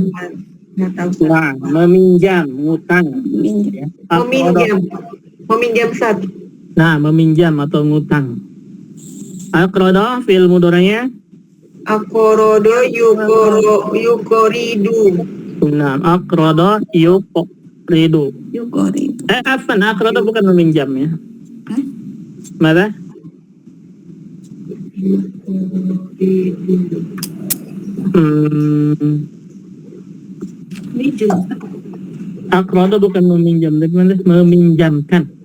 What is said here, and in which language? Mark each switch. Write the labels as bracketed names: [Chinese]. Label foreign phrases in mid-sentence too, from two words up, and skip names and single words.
[Indonesian] Nggak tahu. Nah, meminjam, ngutang. Ya. Aqrada. Meminjam satu. Nah, meminjam atau ngutang. Aqrada fi'il mudhari'nya. [Arabic] أقرض يقرض. [Indonesian] Nah, [Arabic] أقرض يقرض. Yukori. [Indonesian] Afan, aqrada bukan meminjam ya. Mana? Aqrada bukan meminjam, tapi mana? Meminjamkan.